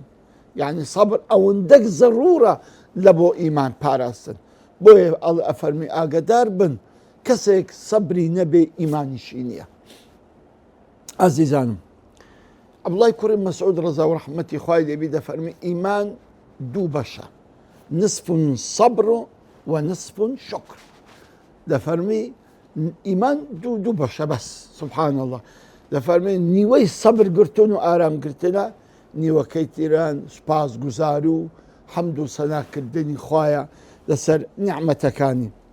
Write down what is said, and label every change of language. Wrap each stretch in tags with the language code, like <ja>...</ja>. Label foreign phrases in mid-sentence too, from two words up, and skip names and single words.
<ckb>یعنی سەبر ئەوەندەك زەڕورە لە بۆ ئیمان پاراستن. بۆیە ئەفەرمی ئاگدار بن کەسێک سەبری نەبێ ئیمانیشی نییە. ئازیزانم، عەبدوڵای کوڕی مەسعود ڕەزا و ڕەحمەتی خوای لێبی دەفەرمی ئیمان دوو بەشە،</ckb> <ar>نصف صبر و نصف شکر.</ar> <ckb>دەفەرمی ئیمان دوو بەشە بەس.</ckb> <ar>سبحان الله.</ar> <ckb>دەفەرمی نیوەی سەبر گرتن و ئارامگرتنە، نیوەکەی تیران سوپاس گوزار و حەمد و سەناکردنی خوایە لەسەر نیعمەتەکانی.</ckb>